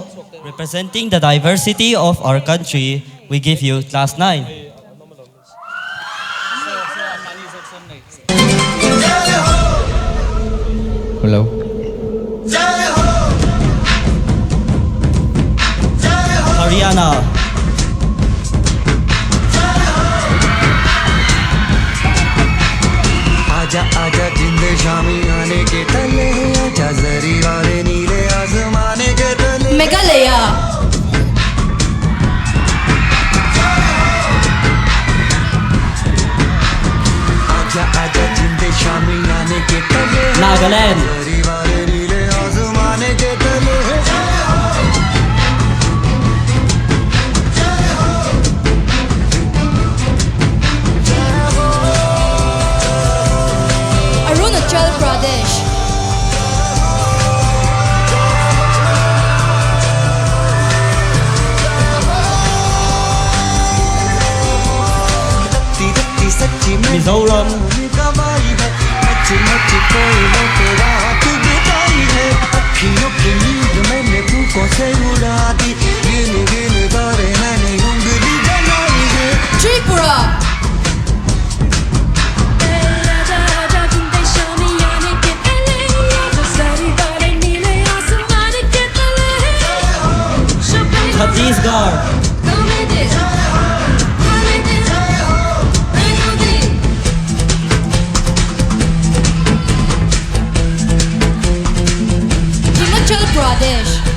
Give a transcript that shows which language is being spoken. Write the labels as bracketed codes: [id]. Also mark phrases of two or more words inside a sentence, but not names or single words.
[en] Representing the diversity of our country, we give you Class 9. Hello. Haryana. [hi] आजा आजा जिंदे शामी आने के तले, आजा जरी वाले नीले आसमाने के तले. मेघालय. आजा आजा जिंदे शामी आने के तले, Nagaland. जरी वाले नीले आसमाने के तले. Arunachal Pradesh. Mizoram. अखियों की नींद मैंने फूकों से उड़ा दी, गिन गिन तारे मैंने उंगली जलाई है. Tripura. Chhattisgarh. Himachal Pradesh.